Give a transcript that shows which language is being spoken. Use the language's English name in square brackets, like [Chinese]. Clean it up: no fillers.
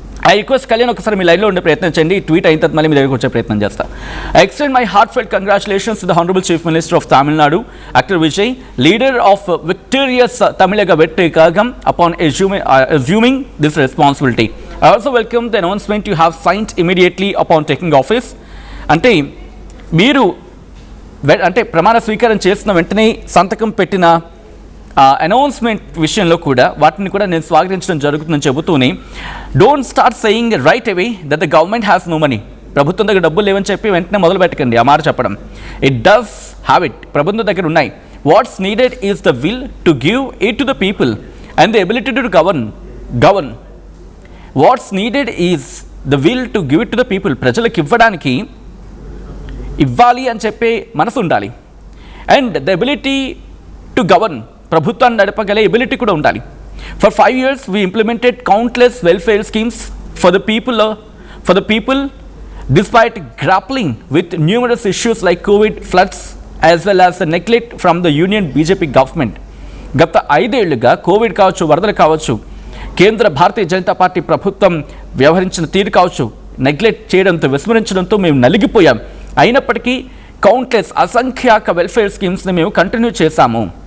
[English] I request [Telugu] Kalyan ఒకసారి మీ లైన్లో ఉండే ప్రయత్నం చేయండి. ఈ ట్వీట్ అయిన తర్వాత మళ్ళీ మీ దగ్గరకు వచ్చే ప్రయత్నం చేస్తా. [English] I extend my heartfelt congratulations to the honourable chief minister of Tamil Nadu actor Vijay, leader of victorious Tamilaga Vettri Kazhagam upon assuming this responsibility. I also welcome the announcement you have signed immediately upon taking office. [Telugu] అంటే మీరు అంటే ప్రమాణ స్వీకారం చేసిన వెంటనే సంతకం పెట్టిన announcement విషయంలో కూడా వాటిని కూడా నేను స్వాగతించడం జరుగుతుందని చెబుతూనే [English] Don't start saying right away that the government has no money. [Telugu] ప్రభుత్వం దగ్గర డబ్బులు లేవని చెప్పి వెంటనే మొదలు పెట్టకండి ఆ మాట చెప్పడం. [English] It does have it. [Telugu] ప్రభుత్వం దగ్గర ఉన్నాయి. [English] What's needed is the will to give it to the people and the ability to govern. What's needed is the will to give it to the people. [Telugu] ప్రజలకు ఇవ్వాలి అని చెప్పే మనసు ఉండాలి. [English] and the ability to govern, [Telugu] ప్రభుత్వాన్ని నడపగలే ability కూడా ఉండాలి. [English] For 5 years we implemented countless welfare schemes for the people despite grappling with numerous issues like COVID, floods as well as the neglect from the union BJP government. [Telugu] గత 5 ఏళ్లుగా Covid కావచ్చు, వరదలు కావచ్చు, కేంద్ర Bharatiya Janata party ప్రభుత్వం వ్యవహరించిన తీరు కావచ్చు, నెగ్లెక్ట్ చేయడంతో, విస్మరించడంతో మేము నలిగిపోయాం. అయినప్పటికీ కౌంట్లెస్ అసంఖ్యాక వెల్ఫేర్ స్కీమ్స్ని మేము కంటిన్యూ చేశాము.